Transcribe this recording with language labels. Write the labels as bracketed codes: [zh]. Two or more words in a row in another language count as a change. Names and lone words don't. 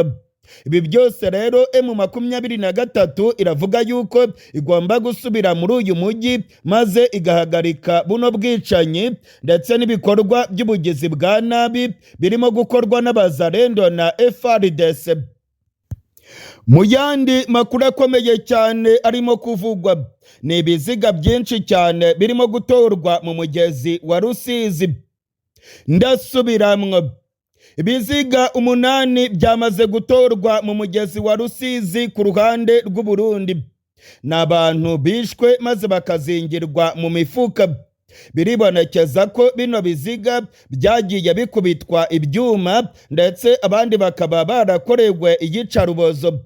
[rn] Ibi byose rero M23 iravuga yuko igomba gusubira muri uyu mujyi maze igahagarika buno bwicanyi ndetse n'ibikorwa by'ubugizi bwa nabi birimo gukorwa n'abazarendo na FARDC. Mu yandi makuru akomeye cyane arimo kuvugwa, ni ibiziga byinshi cyane birimo gutorwa mu mugezi wa Rusizi. Ndasubiramwo, ibiziga 8 byamaze gutorwa mu mugezi wa Rusizi ku ruhande rw'u Burundi. N'abantu bishwe maze bakazingirwa mu mifuka. biribonekeza ko bino biziga byagiye bikubitwa ibyuma ndetse abandi bakaba barakorewe iyicarubozo.